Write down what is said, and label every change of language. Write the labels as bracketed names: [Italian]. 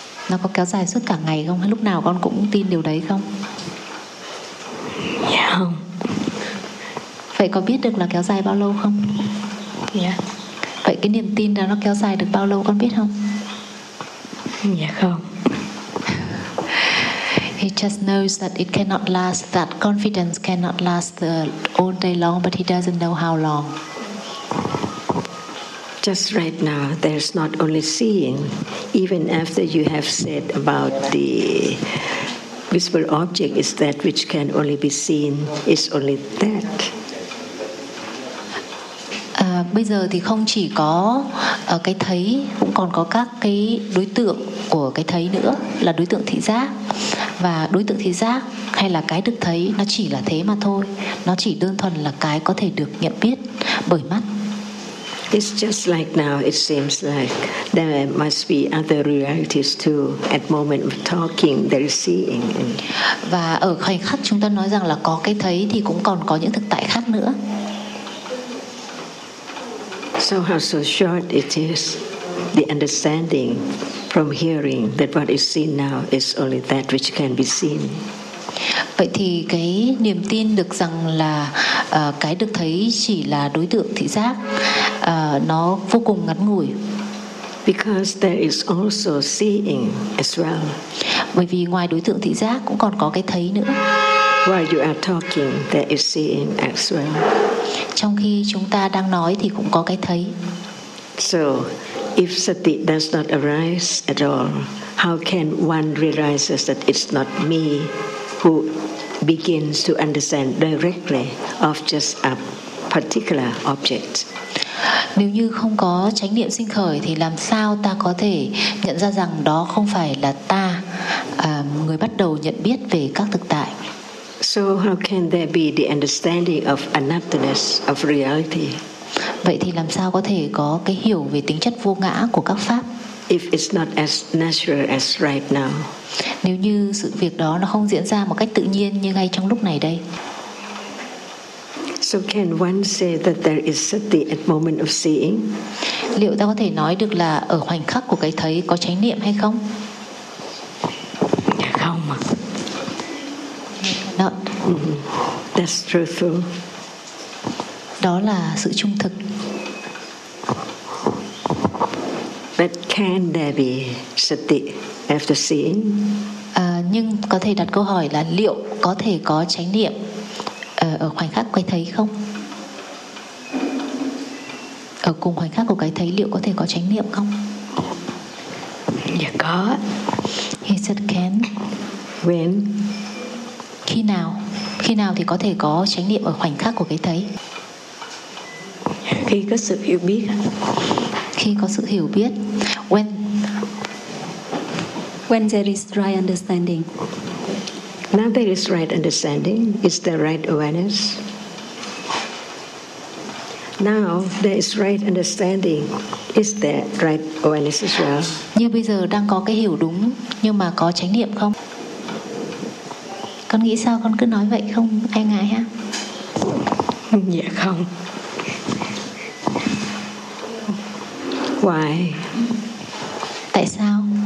[Vietnamese] Nó có kéo dài suốt cả ngày không? Hay lúc nào con cũng tin điều đấy không? Dạ không. Vậy có biết được là kéo dài bao lâu không? Dạ. Vậy cái niềm tin đó nó kéo dài được bao lâu con biết không? Dạ không. [English] He just knows that it cannot last, that confidence cannot last the all day long, but he doesn't know how long. Just right now, there's not only seeing, even after you have said about the visible object is that which can only be seen, is only that. [Vietnamese] Bây giờ thì không chỉ có cái thấy, cũng còn có các cái đối tượng của cái thấy nữa, là đối tượng thị giác. Và đối tượng thị giác hay là cái được thấy, nó chỉ là thế mà thôi. Nó chỉ đơn thuần là cái có thể được nhận biết bởi mắt. [English] It's just like now, it seems like there must be other realities too. At moment of talking, there is seeing. [Vietnamese] Và ở khoảnh khắc chúng ta nói rằng là có cái thấy thì cũng còn có những thực tại khác nữa. [English] So how so short it is, the understanding from hearing that what is seen now is only that which can be seen. [Vietnamese] Vậy thì cái niềm tin được rằng là cái được thấy chỉ là đối tượng thị giác, nó vô cùng ngắn ngủi. [English] Because there is also seeing as well. [Vietnamese] Bởi vì ngoài đối tượng thị giác cũng còn có cái thấy nữa. [English] While you are talking, there is seeing as well. [Vietnamese] Trong khi chúng ta đang nói thì cũng có cái thấy. [English] So, if sati does not arise at all, how can one realize that it's not me who begins to understand directly of just a particular object? [Vietnamese] Nếu như không có chánh niệm sinh khởi thì làm sao ta có thể nhận ra rằng đó không phải là ta, người bắt đầu nhận biết về các thực tại? [English] So how can there be the understanding of anatness of reality? [Vietnamese] Vậy thì làm sao có thể có cái hiểu về tính chất vô ngã của các pháp? [English] If it's not as natural as right now. [Vietnamese] Nếu như sự việc đó nó không diễn ra một cách tự nhiên như ngay trong lúc này đây. [English] So can one say that there is sati at moment of seeing? [Vietnamese] Liệu ta có thể nói được là ở khoảnh khắc của cái thấy có chánh niệm hay không? Không mà. [English] Not. That's truthful. [Vietnamese] Đó là sự trung thực. [English] But can there be sati after seeing? [Vietnamese] Nhưng có thể đặt câu hỏi là liệu có thể có chánh niệm ở khoảnh khắc cái thấy không? Ở cùng khoảnh khắc của cái thấy liệu có thể có chánh niệm không? Dạ có. [English] He said can. When? [Vietnamese] Khi nào? Khi nào thì có thể có chánh niệm ở khoảnh khắc của cái thấy? Khi có sự hiểu biết. Khi có sự hiểu biết. [English] When? When there is dry understanding. Now there is right understanding. Is there right awareness? Now there is right understanding. Is there right awareness as well? [Vietnamese] Như bây giờ đang có cái hiểu đúng, nhưng mà có chánh niệm không? Con nghĩ sao con cứ nói vậy không ai ngại ha? Dạ không. [English] Why? [Vietnamese] Tại sao?